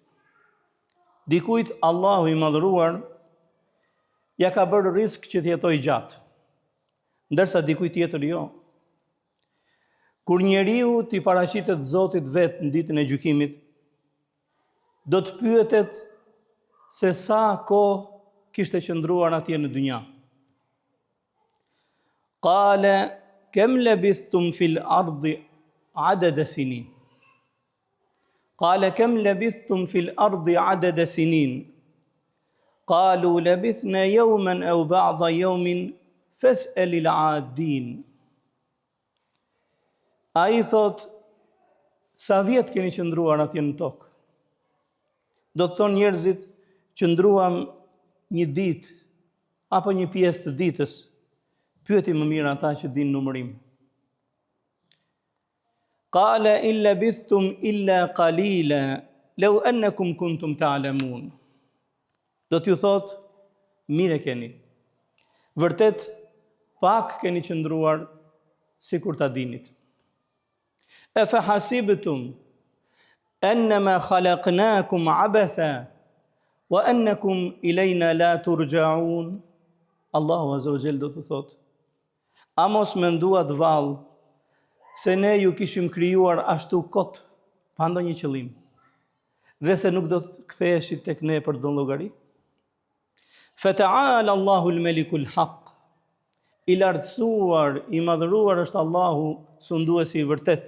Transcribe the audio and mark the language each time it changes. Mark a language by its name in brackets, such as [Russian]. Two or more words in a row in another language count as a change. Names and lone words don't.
[Albanian] Dikujt Allahu i madhëruar ja ka bërë risk që të jetojë gjatë, ndërsa dikujt tjetër jo. Kur njeriu t'i paraqitet Zotit vetë në ditën e gjykimit, do të pyetet se sa kohë kishte qëndruar atje në dynja. [Arabic] قال كم لبثتم في الأرض عدد سنين. قال كم لبثتم في الأرض عدد سنين. قالوا لبثنا يوما أو بعض يوم فاسأل العادين. [Albanian] Ai thot, sa vjet keni qëndruar atje në tokë? Do të thonë njerëzit, qëndruam një ditë apo një pjesë të ditës. Pyeti më mirë ata që dinë numërim. [Arabic] قال إن لبثتم إلا قليلا لو أنكم كنتم تعلمون. [Albanian] Do t'ju thot, mire keni. Vërtet pak keni qëndruar sikur ta dinit. [Arabic] أفحسبتم أنما خلقناكم عبثا وأنكم إلينا لا ترجعون. [Albanian] Allahu [Arabic] عز وجل [Albanian] do të thot, a mos menduat vallë se ne ju kishim krijuar ashtu kot, pa ndonjë qëllim, dhe se nuk do të ktheheshit tek ne për don llogari? [Arabic] فتعالى الله الملك الحق. [Albanian] I lartësuar, i madhëruar është Allahu, sunduesi i vërtet.